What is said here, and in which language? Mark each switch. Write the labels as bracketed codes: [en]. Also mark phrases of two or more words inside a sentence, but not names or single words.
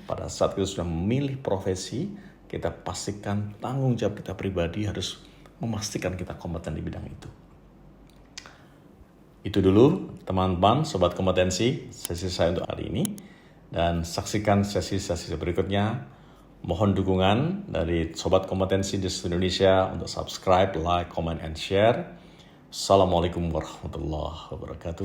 [id] Pada saat kita sudah memilih profesi, kita pastikan tanggung jawab kita pribadi harus memastikan kita kompeten di bidang itu. Itu dulu teman-teman, Sobat Kompetensi, sesi saya untuk hari ini. Dan saksikan sesi-sesi berikutnya. Mohon dukungan dari Sobat Kompetensi di seluruh Indonesia untuk [en] subscribe, like, comment, and share. [ar] السلام عليكم ورحمة الله وبركاته.